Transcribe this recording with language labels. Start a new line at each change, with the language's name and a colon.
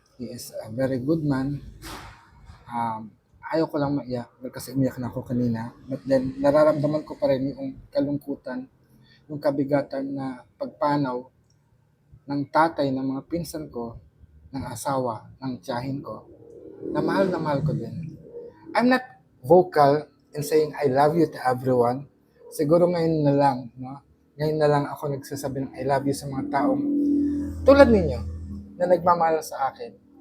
English: He is a very good man.
Filipino: Ayaw ko lang maiyak kasi umiyak na ako kanina.
English: But then,
Filipino: nararamdaman ko pa rin yung kalungkutan, yung kabigatan na pagpanaw ng tatay ng mga pinsan ko, ng asawa, ng tiyahin ko, na mahal ko din.
English: I'm not vocal in saying I love you to everyone.
Filipino: Siguro ngayon na lang, no? Ngayon na lang ako nagsasabi ng
English: I love you
Filipino: sa mga taong tulad ninyo na nagmamahal sa akin.